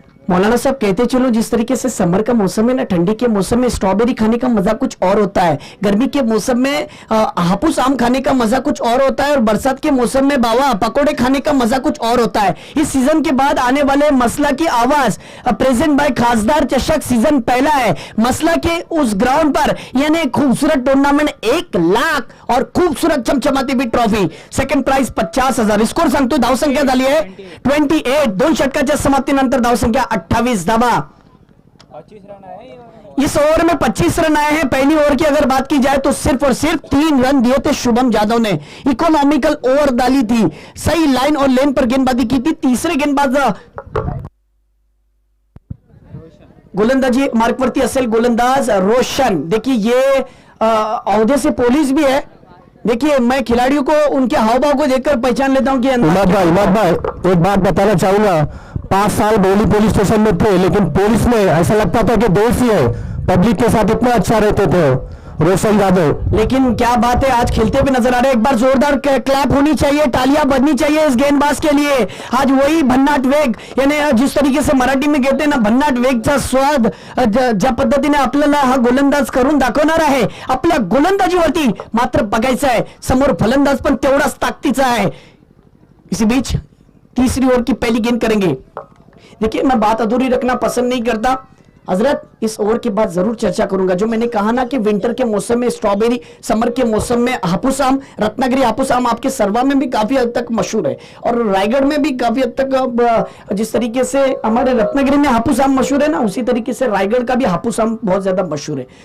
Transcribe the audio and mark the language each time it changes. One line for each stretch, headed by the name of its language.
Hindi: मौलाना साहब कहते चलो जिस तरीके से समर का मौसम है ना, ठंडी के मौसम में स्ट्रॉबेरी खाने का मजा कुछ और होता है, गर्मी के मौसम में हापुस आम खाने का मजा कुछ और होता है, और बरसात के मौसम में बावा पकोड़े खाने का मजा कुछ और होता है। इस सीजन के बाद आने वाले मसला की आवाज प्रेजेंट बाय खासदार चषक सीजन पहला है। मसला के उस ग्राउंड पर यानी खूबसूरत टूर्नामेंट 1 लाख और खूबसूरत चमचमाती भी ट्रॉफी, सेकंड प्राइज 50,000।
Marathi: स्कोर सांगतो, धावसंख्या झाली आहे 28, 2 षटकाच्या समाप्तीनंतर धावसंख्या 28 धावा।
Hindi: इस ओवर में 25 रन आए हैं। पहली ओवर की अगर बात की जाए तो सिर्फ और सिर्फ 3 रन दिए थे शुभम जादव ने। इकोनॉमिकल ओवर डाली थी, सही लाइन और लेन पर गेंदबाजी की थी। तीसरे गेंदबाज
Marathi: गोलंदाजी मार्कवरती असेल गोलंदाज रोशन।
Hindi: देखिए ये औहदे से पुलिस भी है, देखिए मैं खिलाड़ियों को उनके हाव भाव को देखकर पहचान लेता हूँ कि इमाद भाई एक बात बताना चाहूंगा 5 साल बोली पुलिस स्टेशन में थे लेकिन पुलिस में ऐसा लगता था कि दोस्त ही है पब्लिक के साथ इतना अच्छा रहते थे रोशन यादव। लेकिन क्या बात है आज खेलते हुए नजर आ रहे हैं। एक बार जोरदार क्लैप होनी चाहिए, तालियां बजनी चाहिए इस गेंदबाज के लिए। आज वही भन्नाट वेग यानी जिस तरीके से मराठी में कहते हैं ना
Marathi: भन्नाट वेगचा स्वाद ज्या पद्धतीने आपल्याला हा गोलंदाज करून दाखवणार आहे आपल्या गोलंदाजीवरती मात्र बघायचं आहे समोर फलंदाज पण तेवढाच ताकदीचा आहे।
Hindi: इसी बीच तीसरी ओवर की पहली गेंद करेंगे। देखिए मैं बात अधूरी रखना पसंद नहीं करता हजरत, इस ओवर के बाद जरूर चर्चा करूंगा। जो मैंने कहा ना कि विंटर के मौसम में स्ट्रॉबेरी, समर के मौसम में हापुस आम, रत्नागिरी हापुस आम आपके सर्वा में भी काफी हद तक मशहूर है और रायगढ़ में भी काफी हद तक जिस तरीके से हमारे रत्नागिरी में हापुस आम मशहूर है ना उसी तरीके से रायगढ़ का भी हापुस आम बहुत ज्यादा मशहूर है।